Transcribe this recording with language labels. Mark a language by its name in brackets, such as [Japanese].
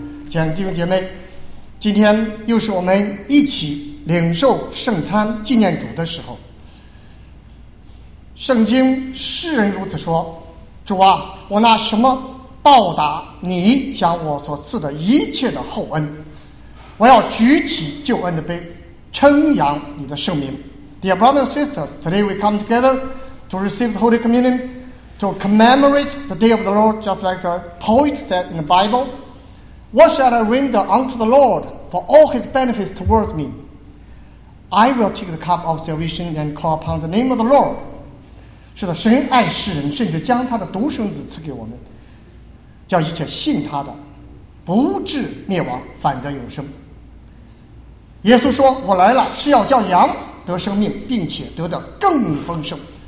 [Chinese] 亲爱的弟兄姐妹，今天又是我们一起领受圣餐纪念主的时候。圣经诗人如此说：主啊，我拿什么报答你向我所赐的一切的厚恩？我要举起救恩的杯，称扬你的圣名。 [English] Dear brothers and sisters, today we come together to receive the Holy Communion to commemorate the day of the Lord, just like the poet said in the Bible. What shall I render unto the Lord for all his benefits towards me? I will take the cup of salvation and call upon the name of the Lord. [Chinese] 是的，神爱世人，甚至将他的独生子赐给我们，叫一切信他的不至灭亡，反得永生。耶稣说，我来了是要叫羊得生命，并且得的更丰盛。